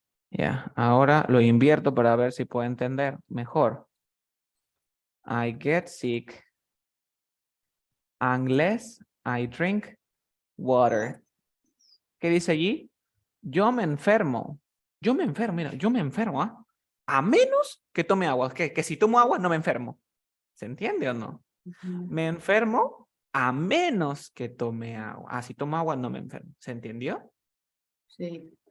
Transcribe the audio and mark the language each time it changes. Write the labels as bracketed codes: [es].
[es] Ya, ahora lo invierto para ver si puedo entender mejor. [en] I get sick unless I drink water. [es] ¿Qué dice allí? Yo me enfermo. Yo me enfermo, mira, yo me enfermo, ¿ah? A menos que tome agua. Que si tomo agua no me enfermo. ¿Se entiende o no? Ujú. Me enfermo a menos que tome agua. Ah, si tomo agua no me enfermo. ¿Se entendió? Sí.